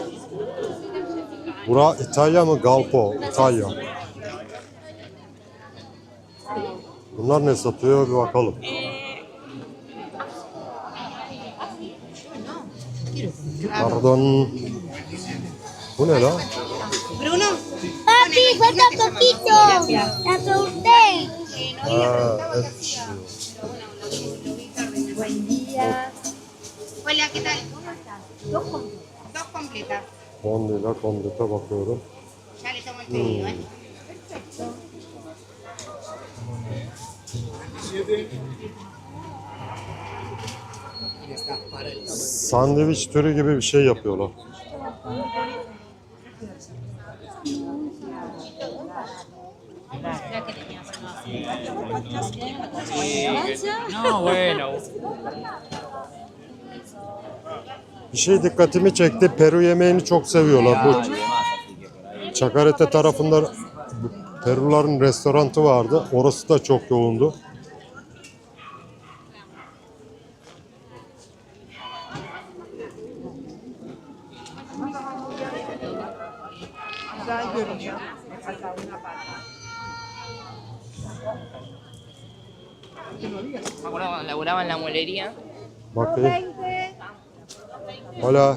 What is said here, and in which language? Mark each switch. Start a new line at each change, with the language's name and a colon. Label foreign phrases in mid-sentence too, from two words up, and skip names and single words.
Turkish: Bura İtalya mı? Galpo. İtalya. Bunlar ne satıyor bir bakalım. Pardon. Bu ne la?
Spanish: Papi, falta poquito. La pregunté. Ha, et pişiyor. Hola, ¿qué tal? ¿Cómo estás? Dos completas.
Turkish: Kondila kondite bakıyorum.
Spanish: Ya le tomo el pedido, ¿eh?
Turkish: Sandviç türü gibi bir şey yapıyorlar.
Spanish: No, bueno.
Turkish: Bir şey dikkatimi çekti. Peru yemeğini çok seviyorlar. Bu Chacarete tarafında Peruların restoranı vardı. Orası da çok yoğundu. Güzel görünüyor.
Spanish: Me acuerdo cuando laburaba en la muelería.
Turkish: Bakayım. Hola.